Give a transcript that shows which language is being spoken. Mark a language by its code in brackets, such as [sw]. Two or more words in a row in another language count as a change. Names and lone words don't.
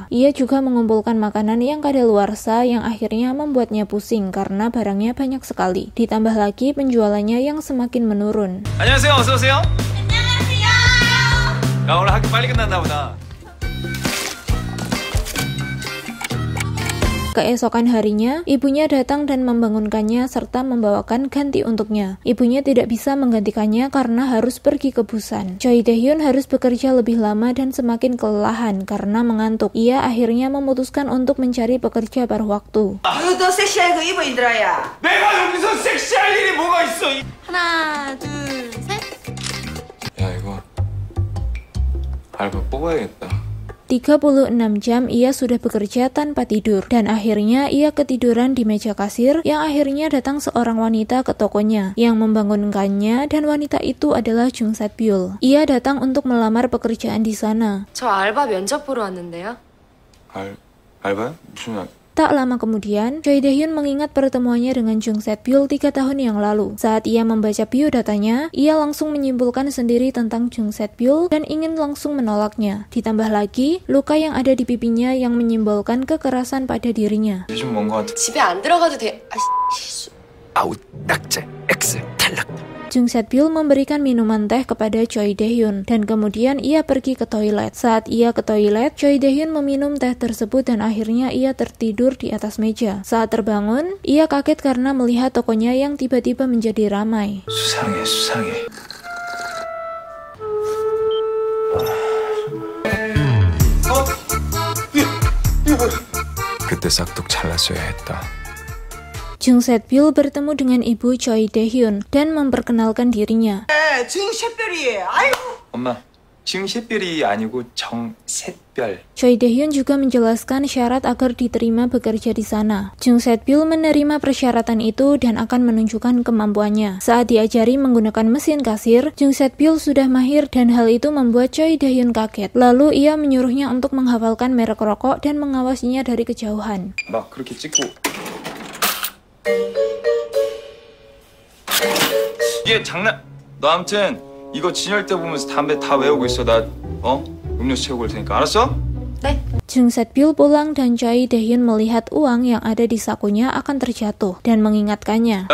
[id] Ia juga mengumpulkan makanan yang kadaluarsa yang akhirnya membuatnya pusing karena barangnya banyak sekali. Ditambah lagi penjualannya yang semakin menurun. [ko] 안녕하세요. 어서 오세요. 안녕하세요. 야, 오늘 학교 빨리 끝났나 보다. [id] Keesokan harinya, ibunya datang dan membangunkannya serta membawakan ganti untuknya. Ibunya tidak bisa menggantikannya karena harus pergi ke Busan. Choi Dae-hyun harus bekerja lebih lama dan semakin kelelahan karena mengantuk. Ia akhirnya memutuskan untuk mencari pekerja paruh waktu. [ko] 너 섹시한 거 입어 이들아야. 내가 여기서 섹시할 일이 뭐가 있어? 하나, 둘, 셋. 야, 이거 알바 뽑아야겠다. [id] 36 jam ia sudah bekerja tanpa tidur dan akhirnya ia ketiduran di meja kasir yang akhirnya datang seorang wanita ke tokonya yang membangunkannya dan wanita itu adalah Jung Set-pil. Ia datang untuk melamar pekerjaan di sana. [ko] 저 알바 면접 보러 왔는데요. 알바요? 무슨 알? [id] Tak lama kemudian, Choi Dae-hyun mengingat pertemuannya dengan Jung Set-pil 3 tahun yang lalu. Saat ia membaca biodatanya, ia langsung menyimpulkan sendiri tentang Jung Set-pil dan ingin langsung menolaknya. Ditambah lagi, luka yang ada di pipinya yang menyimbolkan kekerasan pada dirinya. [ko] 요즘 뭔가 집에 안 들어가도 돼. 아, 실수. 아웃 낙제 X 탈락. [id] Jung Set-pil memberikan minuman teh kepada Choi Dae-hyun dan kemudian ia pergi ke toilet. Saat ia ke toilet, Choi Dae-hyun meminum teh tersebut dan akhirnya ia tertidur di atas meja. Saat terbangun, ia kaget karena melihat tokonya yang tiba-tiba menjadi ramai. [ko] 수상해. 그때 싹둑 잘랐어야 했다. [id] Jung Set-pil bertemu dengan ibu Choi Dae-hyun dan memperkenalkan dirinya. [ko] 징셰별이. 아이고. 엄마, 징시별이 아니고 정셋별. [id] Choi Dae-hyun juga menjelaskan syarat agar diterima bekerja di sana. Jung Set-pil menerima persyaratan itu dan akan menunjukkan kemampuannya. Saat diajari menggunakan mesin kasir, Jung Set-pil sudah mahir dan hal itu membuat Choi Dae-hyun kaget. Lalu ia menyuruhnya untuk menghafalkan merek rokok dan mengawasinya dari kejauhan. [ko] 막 그렇게 찍고. 이게 장난. 너 아무튼 이거 진열대 보면서 담배 다 외우고 있어. 나 음료수 채우고 올 테니까. 알았어? 네. [id] Jung Set-pil pulang dan Choi Dae-hyun melihat uang yang ada di sakunya akan terjatuh dan mengingatkannya.